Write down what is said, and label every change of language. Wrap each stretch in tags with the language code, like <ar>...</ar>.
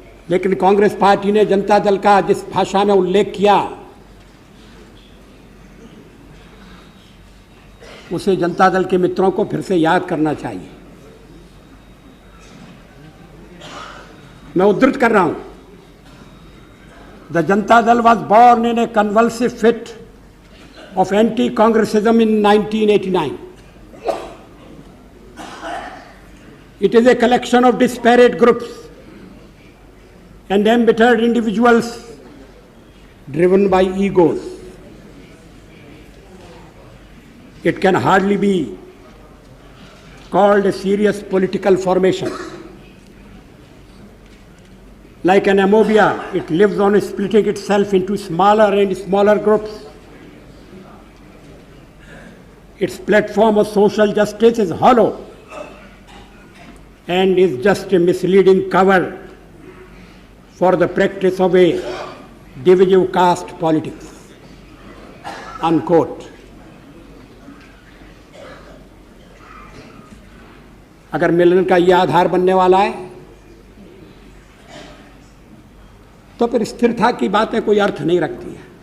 <hi>लेकिन कांग्रेस पार्टी ने जनता दल का जिस भाषा में उल्लेख किया, उसे जनता दल के मित्रों को फिर से याद करना चाहिए। मैं उद्धृत कर रहा हूं,</hi> <en>The Janata Dal was born in a convulsive fit of anti-Congressism in 1989. It is a collection of disparate groups and embittered individuals driven by egos. It can hardly be called a serious political formation. Like an amobia, it lives on splitting itself into smaller and smaller groups. Its platform of social justice is hollow and is just a misleading cover for the practice of a divisive caste politics. Unquote.</en> <hi>अगर मिलन का यह आधार बनने वाला है तो फिर स्थिरता की बातें कोई अर्थ नहीं रखती है।</hi>